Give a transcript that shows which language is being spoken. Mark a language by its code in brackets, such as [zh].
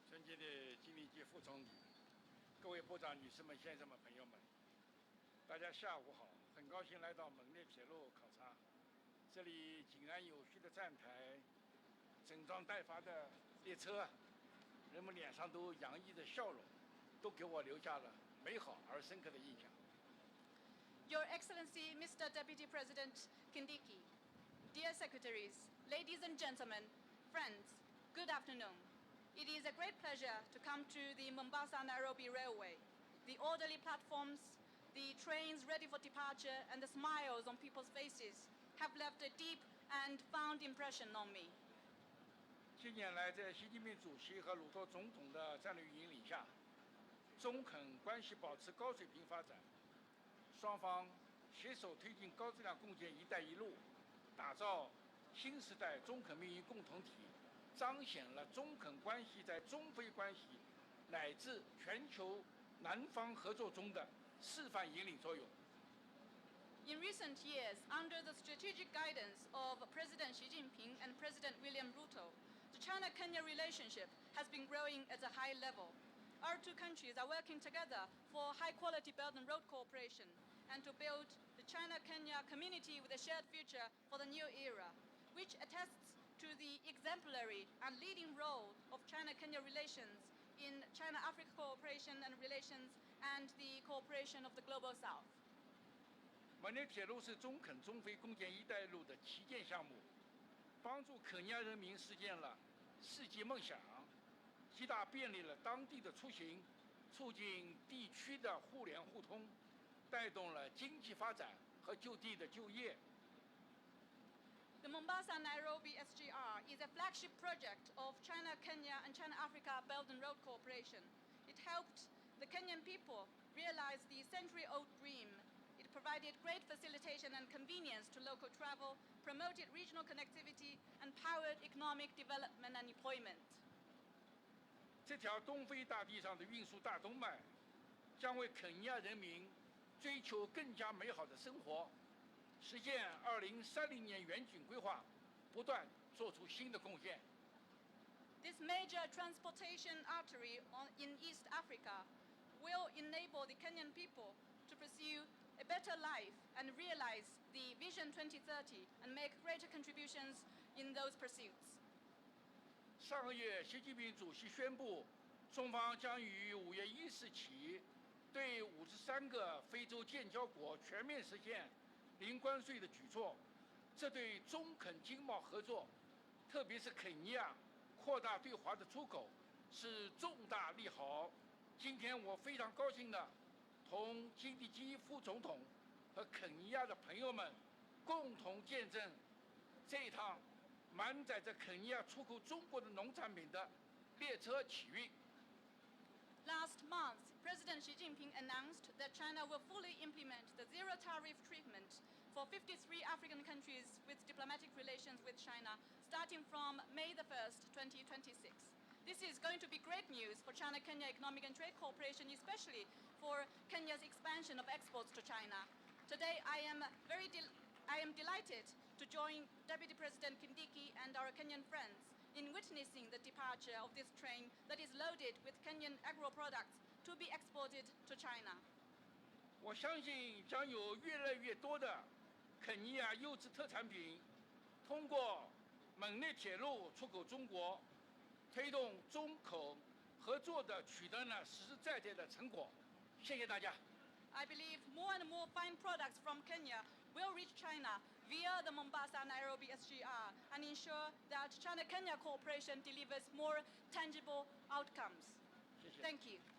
[zh] 界的经理及副总理，各位部长、女士们、先生们、朋友们，大家下午好！很高兴来到蒙内铁路考察，这里井然有序的站台，整装待发的列车，人们脸上都洋溢着笑容，都给我留下了美好而深刻的印象。 [en] Your Excellency, Mr. Deputy President Kindiki, dear secretaries, ladies and gentlemen, friends, good afternoon. It is a great pleasure to come to the Mombasa-Nairobi Railway. The orderly platforms, the trains ready for departure, and the smiles on people's faces have left a deep and fond impression on me. [zh] 近年来，在习近平主席和鲁特总统的战略引领下，中肯关系保持高水平发展，双方携手推进高质量共建“一带一路”，打造新时代中肯命运共同体，彰显了中肯关系在中非关系乃至全球南方合作中的示范引领作用。 [en] In recent years, under the strategic guidance of President Xi Jinping and President William Ruto, the China-Kenya relationship has been growing at a high level. Our two countries are working together for high-quality Belt and Road cooperation and to build the China-Kenya community with a shared future for the new era, which attests to the exemplary and leading role of China-Kenya relations in China-Africa cooperation and relations and the cooperation of the Global South. [zh] 蒙内铁路是中肯中非共建“一带一路”的旗舰项目，帮助肯尼亚人民实现了世纪梦想，极大便利了当地的出行，促进地区的互联互通，带动了经济发展和就地的就业。 [en] The Mombasa-Nairobi SGR is a flagship project of China-Kenya and China-Africa Belt and Road cooperation. It helped the Kenyan people realize the century-old dream. It provided great facilitation and convenience to local travel, promoted regional connectivity, and powered economic development and employment. [zh] 这条东非大地上的运输大动脉，将为肯尼亚人民追求更加美好的生活，实现2030年远景规划，不断做出新的贡献。 [en] This major transportation artery in East Africa will enable the Kenyan people to pursue a better life and realize the Vision 2030 and make greater contributions in those pursuits. [zh] 上个月，习近平主席宣布，中方将于5月1日起，对53个非洲建交国全面实现零关税的举措。这对中肯经贸合作，特别是肯尼亚扩大对华的出口，是重大利好。今天我非常高兴的，同金地基副总统和肯尼亚的朋友们共同见证这一趟满载着肯尼亚出口中国的农产品的列车启运。 [en] Last month, President Xi Jinping announced that China will fully implement the zero-tariff treatment for 53 African countries with diplomatic relations with China, starting from May the 1st, 2026. This is going to be great news for China-Kenya economic and trade cooperation, especially for Kenya's expansion of exports to China. Today, I am delighted to join Deputy President Kindiki and our Kenyan friends in witnessing the departure of this train that is loaded with Kenyan agro products to be exported to China. [zh] 我相信将有越来越多的肯尼亚优质特产品通过蒙内铁路出口中国，推动中口合作的取得了实实在在的成果。谢谢大家。 [en] I believe more and more fine products from Kenya will reach China via the Mombasa-Nairobi SGR and ensure that China-Kenya cooperation delivers more tangible outcomes. Thank you.